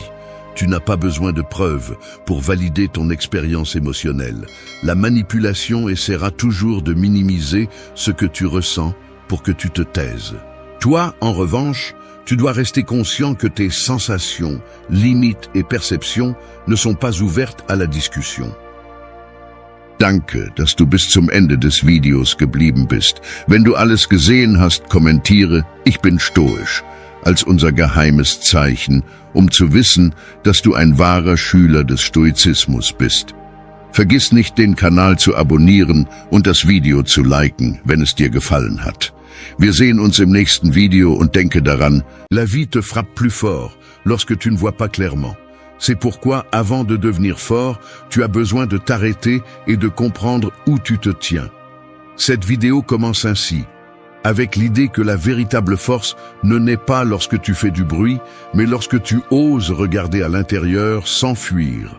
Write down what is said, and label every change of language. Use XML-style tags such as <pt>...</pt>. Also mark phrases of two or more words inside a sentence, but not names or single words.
<fr>Tu n'as pas besoin de preuves pour valider ton expérience émotionnelle. La manipulation essaiera toujours de minimiser ce que tu ressens pour que tu te taises. Toi, en revanche, tu dois rester conscient que tes sensations, limites et perceptions ne sont pas ouvertes à la discussion.</fr> <de>Danke, dass du bis zum Ende des Videos geblieben bist. Wenn du alles gesehen hast, kommentiere, ich bin stoisch, als unser geheimes Zeichen, zu wissen, dass du ein wahrer Schüler des Stoizismus bist. Vergiss nicht, den Kanal zu abonnieren und das Video zu liken, wenn es dir gefallen hat. Wir sehen uns im nächsten Video und denke daran,</de> <fr>la vie te frappe plus fort lorsque tu ne vois pas clairement. C'est pourquoi, avant de devenir fort, tu as besoin de t'arrêter et de comprendre où tu te tiens. Cette vidéo commence ainsi, avec l'idée que la véritable force ne naît pas lorsque tu fais du bruit, mais lorsque tu oses regarder à l'intérieur sans fuir.</fr>